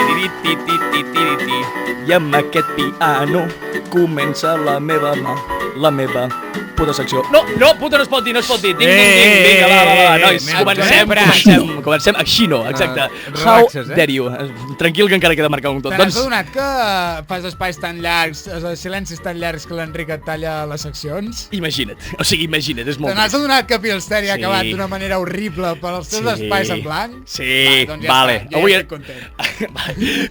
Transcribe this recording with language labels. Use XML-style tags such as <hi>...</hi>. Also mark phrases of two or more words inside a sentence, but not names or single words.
<ca>I amb aquest piano comença la meva puta secció. No, puta no es pot dir, Vinga, va, nois, comencem així no, exacte.</ca> <en>How dare you.</en> <ca>Tranquil, que encara queda marcar un tot. Te n'has adonat que fas espais tan llargs, silencis tan llargs que l'Enric et talla les seccions? Imagina't, és molt... Te n'has adonat que Pilsteri ha acabat d'una manera horrible pels teus espais en blanc? Sí, vale. Avui estic content.</ca>